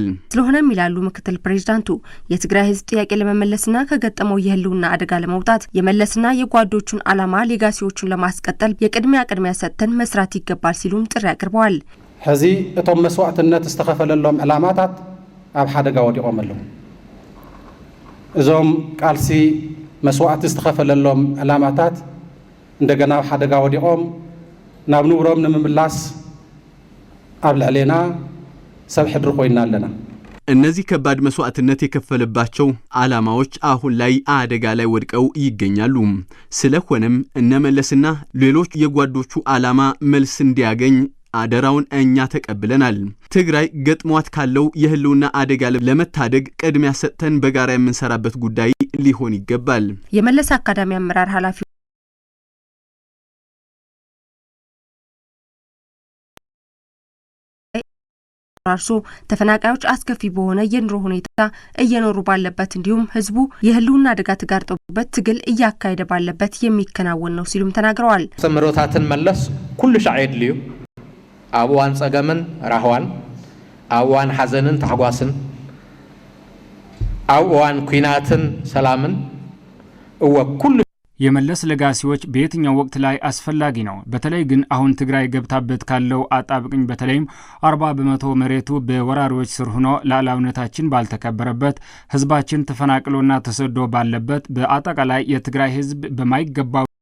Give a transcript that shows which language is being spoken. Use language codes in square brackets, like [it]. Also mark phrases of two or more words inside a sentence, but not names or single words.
[am] ስለሆነም ይላሉ ምክትል ፕሬዝዳንቱ የትግራይ ህዝብ ጥያቄ ለመመለስና ከገጠመው የህልውና አደጋ ለመውጣት የመለስና የጓዶቹን ዓላማ ሌጋሲዎቹን ለማስቀጠል የቅድሚያ ሰጥተን መስራት ይገባል ሲሉም ጥሪ አቅርበዋል። [ti] ሕዚ እቶም መስዋዕትነት ዝተከፈለሎም ዕላማታት ኣብ ሓደጋ ወዲቆም ኣለዉ። እዞም ቃልሲ መስዋዕት ዝተከፈለሎም ዕላማታት እንደገና ሓደጋ ወዲቆም ናብ ንብሮም ንምምላስ ኣብ ልዕሌና ሰብ ሕድሪ ኮይና ኣለና። [am] እነዚህ ከባድ መስዋዕትነት የከፈለባቸው ዓላማዎች አሁን ላይ አደጋ ላይ ወድቀው ይገኛሉ። ስለሆነም እነመለስና ሌሎች የጓዶቹ ዓላማ መልስ እንዲያገኝ አደራውን እኛ ተቀብለናል። ትግራይ ገጥሟት ካለው የህልውና አደጋ ለመታደግ ቅድሚያ ሰጥተን በጋራ የምንሰራበት ጉዳይ ሊሆን ይገባል። የመለስ አካዳሚ አመራር ኃላፊ አርሶ ተፈናቃዮች አስከፊ በሆነ የኑሮ ሁኔታ እየኖሩ ባለበት እንዲሁም ህዝቡ የህልውና አደጋ ተጋርጦበት ትግል እያካሄደ ባለበት የሚከናወን ነው ሲሉም ተናግረዋል። [ti] ሰምሮታትን መለስ ኩሉ ሻዕድ ልዩ አብዋን ጸገምን ራህዋን አብዋን ሐዘንን ታጓስን አብዋን ኩናትን ሰላምን ወኩሉ [am] የመለስ ሌጋሲዎች በየትኛው ወቅት ላይ አስፈላጊ ነው። በተለይ ግን አሁን ትግራይ ገብታበት ካለው አጣብቅኝ በተለይም 40% መሬቱ በወራሪዎች ስር ሆኖ ሉዓላዊነታችን ባልተከበረበት ህዝባችን ተፈናቅሎና ተሰዶ ባለበት በአጠቃላይ የትግራይ ህዝብ በማይገባው